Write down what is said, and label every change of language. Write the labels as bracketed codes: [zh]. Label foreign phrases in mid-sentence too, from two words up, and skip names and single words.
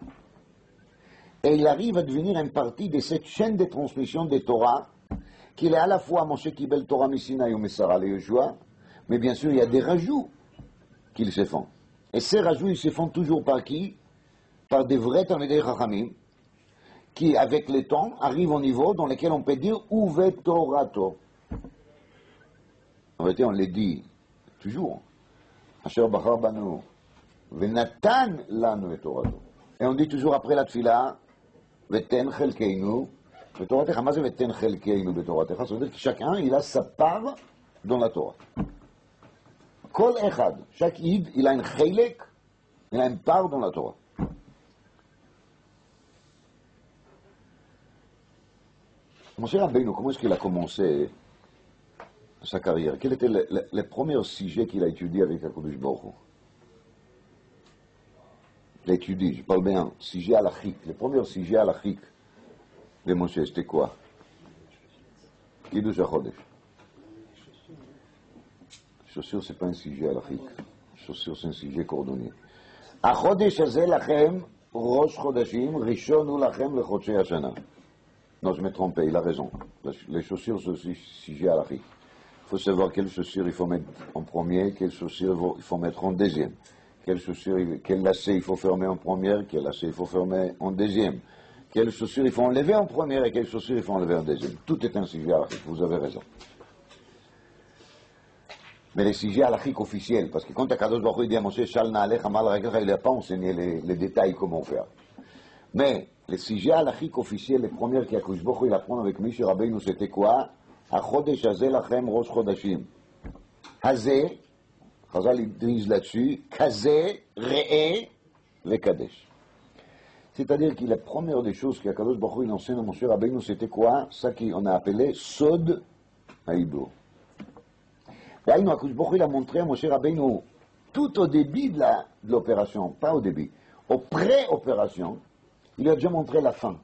[fr] Et il arrive à devenir une partie de cette chaîne de transmission des Torah, qu'il est à la fois [he] משה קיבל תורה מסיני [fr] et [he] ומסרה ליהושע, [fr] mais bien sûr il y a des rajouts qu'ils se font. Et ces rajouts, ils se font toujours par qui? Par des vrais [he] תלמידי חכמים, [fr] qui avec le temps arrivent au niveau dans lequel on peut dire [he] ובתורתו. [fr] En réalité, on le dit toujours. [he] אשר בחר בנו ונתן לנו את תורתו. [fr] Et on dit toujours après la tfila, [he] ותן חלקנו בתורתך. [fr] Ma c'est [he] ותן חלקנו בתורתך? [fr] Ça veut dire que chacun, il a sa part dans la Torah. [he] כל אחד, [fr] chaque id, il a un chelek, il a une part dans la Torah. Moshe Rabbeinu, comment est-ce qu'il a commencé sa carrière? Quel était le premier sujet qu'il a étudié avec [he] הקדוש ברוך הוא? [fr] L'étudie, je parle bien, sujet halachique. Le premier sujet halachique de Moshe, c'était quoi? [he] קידוש החודש. [fr] Chaussure, c'est pas un sujet halachique. Chaussure, c'est un sujet cordonnier. [he] החודש הזה לכם ראש חודשים, ראשון הוא לכם לחודשי השנה. [fr] Non, je me trompais, il a raison. Les chaussures, c'est aussi sujet halachique. Il faut savoir quelles chaussures il faut mettre en premier, quelles chaussures il faut mettre en deuxième. Quel lacet il faut fermer en première, quel lacet il faut fermer en deuxième. Quelles chaussures il faut enlever en première et quelles chaussures il faut enlever en deuxième. Tout est un sujet halachique, vous avez raison. Mais les sujets halachiques officiels, parce que quand [he] הקדוש ברוך הוא [fr] dit à Moshe, [he] של נעלך מעל רגליך, [fr] il n'a pas enseigné les détails comment faire. Mais les sujets halachiques officiels, les premières qu' [he] הקדוש ברוך הוא [fr] il apprend avec Moshe Rabbeinu, c'était quoi? [he] החודש הזה לכם ראש חודשים. [fr] Hazeh, Chazal il disent là-dessus, [he] כזה ראה וקדש. [fr] C'est-à-dire que la première des choses qu' [he] הקדוש ברוך הוא [fr] il enseigne à Moshe Rabbeinu, c'était quoi? Ça qu'on a appelé [he] סוד העיבור. [fr] D'ailleurs, [he] הקדוש ברוך הוא [fr] il a montré à Moshe Rabbeinu, tout au début de l'opération, pas au début, au pré-opération, il lui a déjà montré la fin.